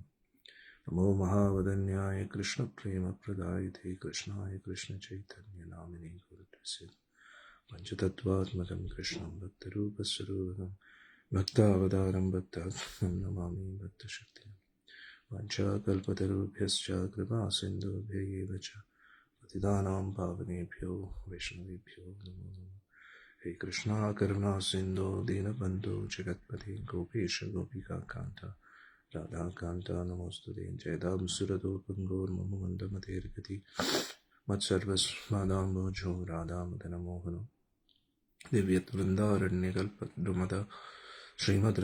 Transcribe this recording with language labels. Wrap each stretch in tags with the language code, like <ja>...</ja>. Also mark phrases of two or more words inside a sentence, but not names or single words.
<sa>നമോ മഹാവദന്യായ കൃഷ്ണപ്രേമപ്രദായതേ കൃഷ്ണായ കൃഷ്ണചൈതന്യനാമിനെ ഗുരുതസ്യ പഞ്ചതത്വാത്മകം കൃഷ്ണം ഭക്തരൂപസ്വരൂപകം ഭക്താവതാരം ഭക്താത്മം നമാമി ഭക്തശക്തിം. വാഞ്ചാകൽപതരുഭ്യശ്ച കൃപാസിന്ധുഭ്യ ഏവ ച പതിതാനാം പാവനേഭ്യോ വൈഷ്ണവേഭ്യോ നമോ നമഃ. ഹേ കൃഷ്ണ കരുണാ സിന്ധോ ദീനബന്ധോ ജഗത്പതി ഗോപേശ ഗോപികാകാന്ത രാധാകാന്ത നമോസ്തുതേ. ജയതാം സുരതോപങ്കോർമമ മന്ദമതേർഗതി മത്സർവസ്മദാംബോജോ രാധാമദനമോഹനോ ദിവ്യവൃന്ദാരണ്യകൽപദ്രുമദ ശ്രീമദ്</sa>